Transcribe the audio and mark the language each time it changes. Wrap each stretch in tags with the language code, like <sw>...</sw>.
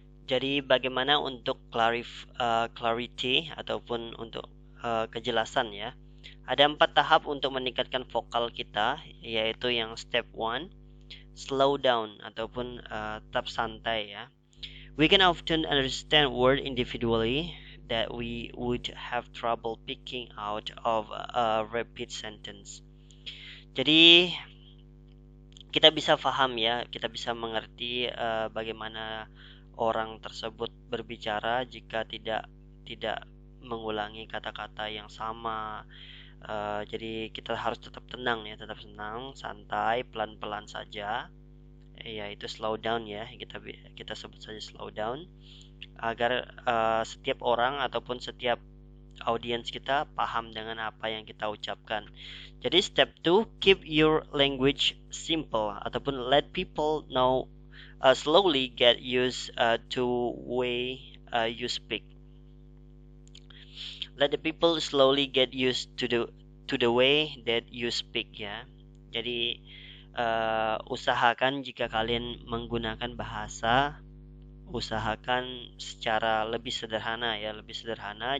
<id>Jadi bagaimana untuk clarity ataupun untuk kejelasan ya. Ada 4 tahap untuk meningkatkan vokal kita, yaitu yang step 1,</id> <en>slow down</en> <id>ataupun tetap santai ya.</id> <en>We can often understand word individually that we would have trouble picking out of a repeat sentence.</en> <id>Jadi kita bisa paham ya, kita bisa mengerti bagaimana orang tersebut berbicara jika tidak mengulangi kata-kata yang sama. Jadi kita harus tetap tenang ya, tetap tenang, santai, pelan-pelan saja. Yaitu</id> <en>slow down</en> <id>ya, kita sebut saja slow down agar setiap orang ataupun setiap audiens kita paham dengan apa yang kita ucapkan.</id> <en>Jadi step 2, keep your language simple ataupun let people know slowly get used to way you speak. Let the people slowly get used to the way that you speak ya.</en> <id>Jadi usahakan jika kalian menggunakan bahasa, usahakan secara lebih sederhana ya, lebih sederhana.</id>